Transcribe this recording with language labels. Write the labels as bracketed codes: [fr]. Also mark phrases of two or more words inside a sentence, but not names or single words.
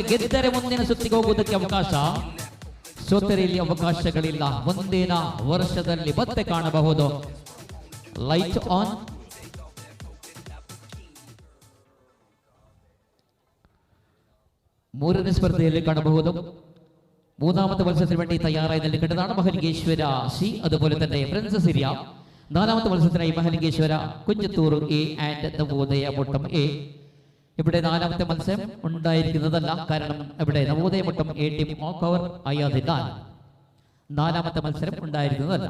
[kn] ಗೆದ್ದರೆ ಮುಂದಿನ ಸುತ್ತಿಗೆ ಹೋಗುವುದಕ್ಕೆ ಅವಕಾಶ, ಸೋತರೆ ಇಲ್ಲಿ ಅವಕಾಶಗಳಿಲ್ಲ. ಮುಂದಿನ ವರ್ಷದಲ್ಲಿ ಮತ್ತೆ ಕಾಣಬಹುದು. [en] light on. [kn] ಮೂರನೇ ಸ್ಪರ್ಧೆಯಲ್ಲಿ ಕಾಣಬಹುದು. [ml] മൂന്നാമത്തെ മത്സരത്തിന് വേണ്ടി തയ്യാറായി നിൽക്കേണ്ടതാണ് മഹലിംഗേശ്വര സി, അതുപോലെ തന്നെ ഫ്രണ്ട്സ് സിരിയ. നാലാമത്തെ മത്സരത്തിനായി മഹലിംഗേശ്വര കുഞ്ചത്തൂർ എ ആൻഡ് നവോദയ മുട്ടം എ. ഇവിടെ നാലാമത്തെ മത്സരം ഉണ്ടായിരിക്കുന്നതല്ല, കാരണം ഇവിടെ നവോദയ മുട്ടം എ ടീം [en] walk over [ml] ആയതിനാൽ നാലാമത്തെ മത്സരം ഉണ്ടായിരിക്കുന്നതല്ല.